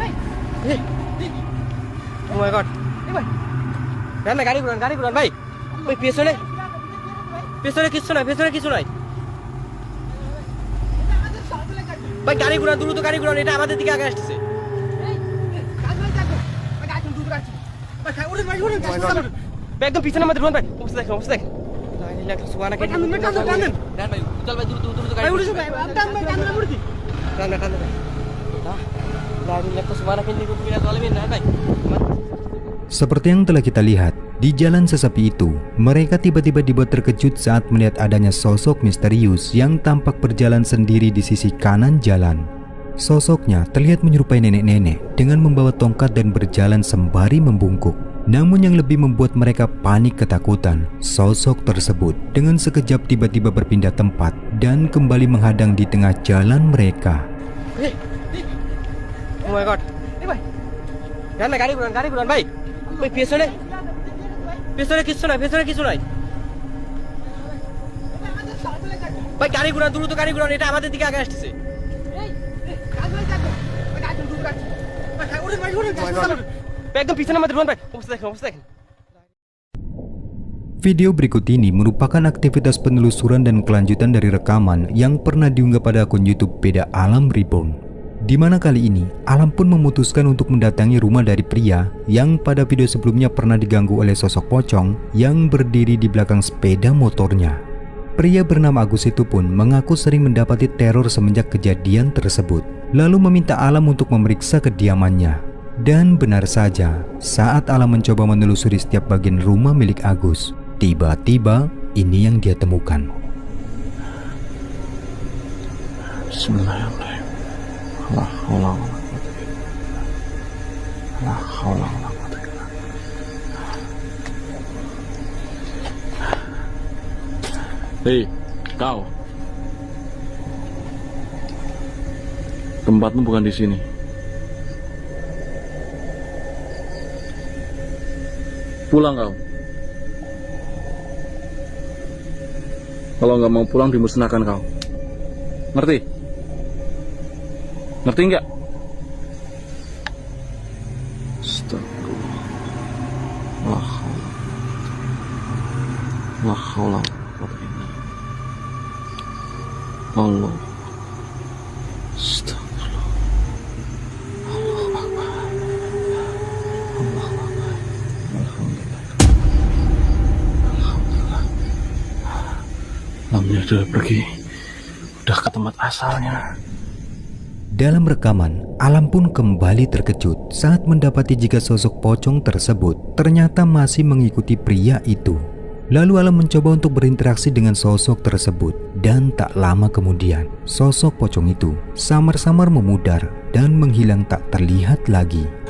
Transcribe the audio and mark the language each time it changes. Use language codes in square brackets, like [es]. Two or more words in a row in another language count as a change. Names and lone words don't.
[en] Oh my god [bn] এই ভাই না গাড়ি ঘুরান ভাই ওই পেছনে কিছু নাই ভাই গাড়ি ঘুরান দ্রুত গাড়ি ঘুরান এটা আমাদের দিকে আগে আসছে একদম পিছনে আমাদের ঘুরান ভাই অবস্থা দেখ সুবহানাক ভাই চল ভাই দ্রুত গাড়ি উঠে ভাই [id] Seperti yang telah kita lihat, di jalan sesepi itu, mereka tiba-tiba dibuat terkejut saat melihat adanya sosok misterius yang tampak berjalan sendiri di sisi kanan jalan. Sosoknya terlihat menyerupai nenek-nenek dengan membawa tongkat dan berjalan sembari membungkuk. Namun yang lebih membuat mereka panik ketakutan, sosok tersebut dengan sekejap tiba-tiba berpindah tempat dan kembali menghadang di tengah jalan mereka. [en] Oh my god. [bn] গাড়ি ঘুরান ভাই। ওই পেছনে কিছু নাই। ভাই গাড়ি ঘুরান, দ্রুত গাড়ি ঘুরান, এটা আমাদের দিকে আগে আসছে। একদম পিছনে আমাদের ঘুরান ভাই। অবস্থা দেখেন। [id] Video berikut ini merupakan aktivitas penelusuran dan kelanjutan dari rekaman yang pernah diunggah pada akun YouTube Beda Alam Reborn. Di mana kali ini, Alam pun memutuskan untuk mendatangi rumah dari pria yang pada video sebelumnya pernah diganggu oleh sosok pocong yang berdiri di belakang sepeda motornya. Pria bernama Agus itu pun mengaku sering mendapati teror semenjak kejadian tersebut, lalu meminta Alam untuk memeriksa kediamannya. Dan benar saja, saat Alam mencoba menelusuri setiap bagian rumah milik Agus, tiba-tiba ini yang dia temukan. [ar] بسم الله الرحمن الرحيم. لا حول ولا قوة إلا بالله. [id] Hei, kau. Tempatmu bukan di sini. Pulang kau. Kalau nggak mau pulang dimusnahkan kau. Ngerti? Ngerti nggak? [ar] Astagfirullah. لا حول ولا قوة إلا بالله. الله. أستغفر الله. الله أكبر. الله أكبر. الحمد لله. Alhamdulillah. [id] Lamnya sudah pergi. Udah ke tempat asalnya. Dalam rekaman, Alam pun kembali terkejut saat mendapati jika sosok pocong tersebut ternyata masih mengikuti pria itu. Lalu Alam mencoba untuk berinteraksi dengan sosok tersebut, dan tak lama kemudian sosok pocong itu samar-samar memudar dan menghilang tak terlihat lagi.